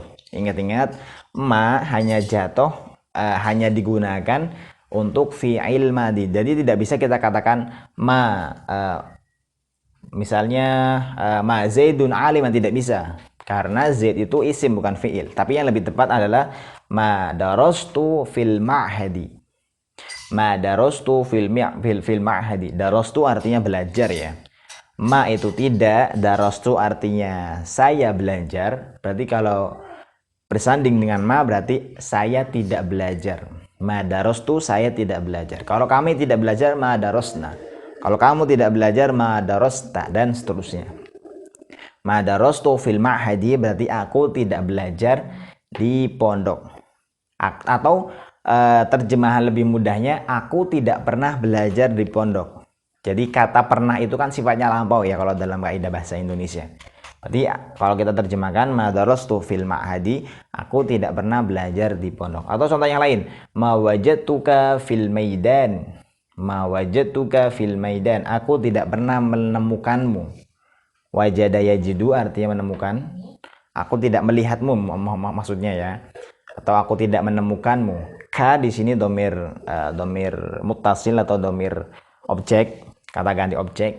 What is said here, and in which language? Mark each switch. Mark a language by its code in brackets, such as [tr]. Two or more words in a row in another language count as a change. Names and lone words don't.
[id] Ingat-ingat, ma hanya hanya digunakan untuk [ar] فعل ماضي. [id] Jadi tidak bisa kita katakan misalnya [ar] ما زيد عالما, [id] tidak bisa. Karena Zaid itu isim bukan fi'il. Tapi yang lebih tepat adalah [ar] ما درست في المعهد. ما درست في المعهد. [id] Darastu artinya belajar ya. Ma itu tidak, darastu artinya saya belajar. Berarti kalau bersanding dengan ma berarti saya tidak belajar. [ar] ما درست, [id] saya tidak belajar. Kalau kami tidak belajar, [ar] ما درسنا. [id] Kalau kamu tidak belajar, [ar] ما درست, [id] dan seterusnya. [ar] ما درست في المعهد [id] berarti aku tidak belajar di pondok. Atau terjemahan lebih mudahnya, aku tidak pernah belajar di pondok. Jadi kata pernah itu kan sifatnya lampau ya kalau dalam kaidah bahasa Indonesia. Berarti kalau kita terjemahkan [ar] ما درست في المعهد, [id] aku tidak pernah belajar di pondok. Atau contoh yang lain, [ar] ما وجدتك في الميدان. ما وجدتك في الميدان, [id] aku tidak pernah menemukanmu. [ar] وجد يجد [id] artinya menemukan. Aku tidak melihatmu maksudnya ya. Atau aku tidak menemukanmu. Ka di sini [ar] ضمير متصل [id] atau domir objek, kata ganti objek.